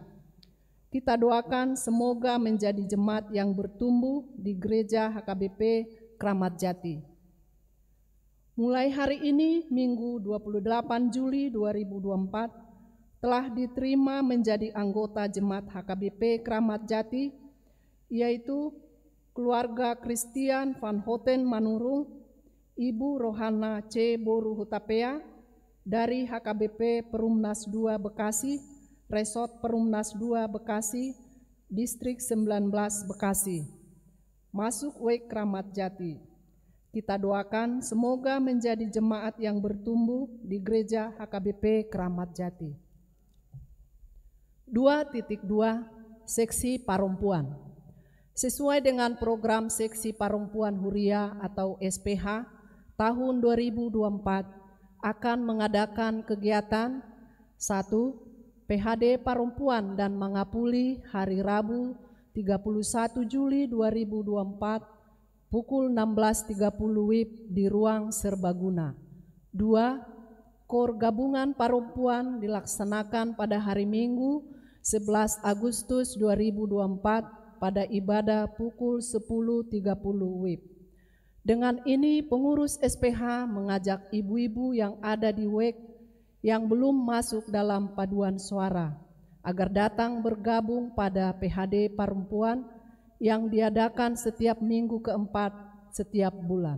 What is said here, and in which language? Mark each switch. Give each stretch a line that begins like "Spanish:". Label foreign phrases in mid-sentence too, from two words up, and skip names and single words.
Indonesian: Kita doakan semoga menjadi jemaat yang bertumbuh di gereja HKBP Kramat Jati. Mulai hari ini, Minggu 28 Juli 2024, telah diterima menjadi anggota jemaat HKBP Kramat Jati, yaitu keluarga Christian Van Houten Manurung, Ibu Rohana C. Boru Hutapea dari HKBP Perumnas 2 Bekasi, Resort Perumnas 2 Bekasi, Distrik 19 Bekasi, masuk WEK Kramat Jati. Kita doakan semoga menjadi jemaat yang bertumbuh di gereja HKBP Kramat Jati. 2.2 Seksi Perempuan. Sesuai dengan program Seksi Perempuan Huria atau SPH tahun 2024 akan mengadakan kegiatan 1. PHD Perempuan dan Mangapuli hari Rabu 31 Juli 2024 pukul 16.30 WIB di ruang Serbaguna. 2. Kor Gabungan Perempuan dilaksanakan pada hari Minggu 11 Agustus 2024 pada ibadah pukul 10.30 WIB. Dengan ini pengurus SPH mengajak ibu-ibu yang ada di WEK yang belum masuk dalam paduan suara agar datang bergabung pada PHD Perempuan yang diadakan setiap minggu keempat setiap bulan.